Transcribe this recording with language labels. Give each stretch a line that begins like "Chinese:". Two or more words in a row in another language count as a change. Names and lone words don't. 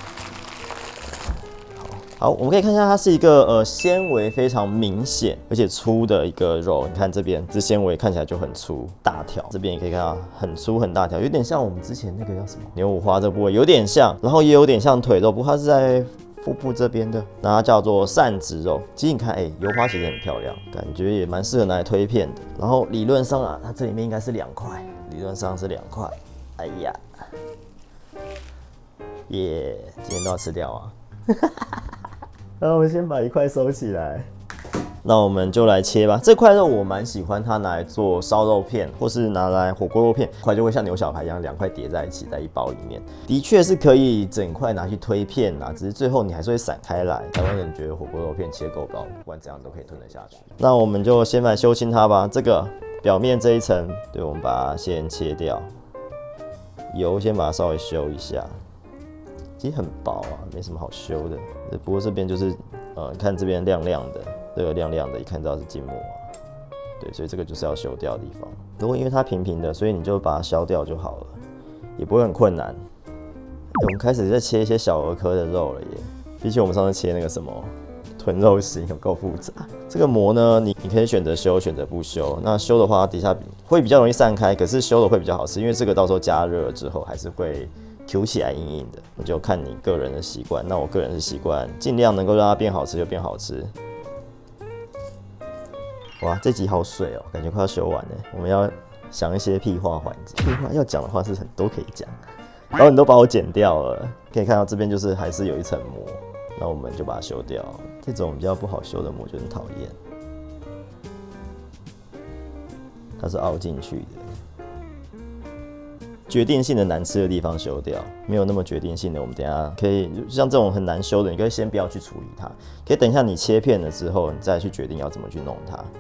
Chinese: 好，我们可以看一下，它是一个纤維非常明顯而且粗的一個肉。你看這邊，這纖維看起來就很粗大條，這邊也可以看到很粗很大條，有點像我們之前那個叫什麼牛五花這個部位，有點像，然後也有點像腿肉，不過它是在腹部這邊的，那它叫做扇子肉。其實你看，油花其實很漂亮，感覺也蠻適合拿來推片的。然後理論上啊，它這裡面應該是2塊，理論上是2塊。哎呀，耶，今天都要吃掉啊！然後我們先把一塊收起來，那我們就來切吧。這塊肉我蠻喜歡它拿來做燒肉片，或是拿來火鍋肉片，塊就會像牛小排一樣2塊疊在一起，在一包裡面，的確是可以整塊拿去推片啦。只是最後你還是會散開來。台灣人覺得火鍋肉片切夠薄，不管怎樣都可以吞得下去。那我們就先來修清它吧。這個表面這一層，對，我們把它先切掉，油先把它稍微修一下。其實很薄啊，沒什麼好修的。不過這邊就是，你看這邊亮亮的，這個亮亮的，一看到是筋膜啊。對，所以這個就是要修掉的地方。如果因為它平平的，所以你就把它削掉就好了，也不會很困難。我們開始在切一些小兒科的肉了耶，比起我們上次切那個什麼豚肉型有夠複雜。這個膜呢，你可以選擇修，選擇不修。那修的話，底下會比較容易散開，可是修的會比較好吃，因為這個到時候加熱了之後還是會Q 起來硬硬的，那就看你個人的習慣。那我個人是習慣盡量能夠讓它變好吃就變好吃。哇，這集好水哦，感覺快要修完了。我們要想一些屁話環節，屁話要講的話是很多可以講，然後你都把我剪掉了。可以看到這邊就是還是有一層膜，那我們就把它修掉。這種比較不好修的膜就很討厭，它是凹進去的。決定性的難吃的地方修掉，沒有那麼決定性的，我們等一下可以像這種很難修的，你可以先不要去處理它，可以等一下你切片了之後，你再去決定要怎麼去弄它。